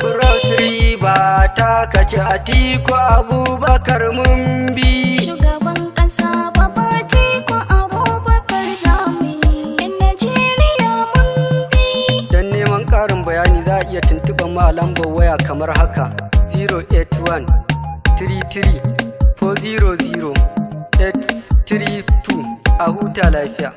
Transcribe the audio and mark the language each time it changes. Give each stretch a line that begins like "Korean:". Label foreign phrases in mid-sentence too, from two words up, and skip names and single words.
Hausa: Cross River ta kace Atiku Abubakar mun bi. Shugaban ƙasa Baba Atiku Abubakar za mu yi. Yan Najeriya mun bi. Don neman ƙarin bayani za a iya tuntuɓar mu a lambar waya kamar haka: zero eight one three three four zero zero eight three two. A huta lafiya.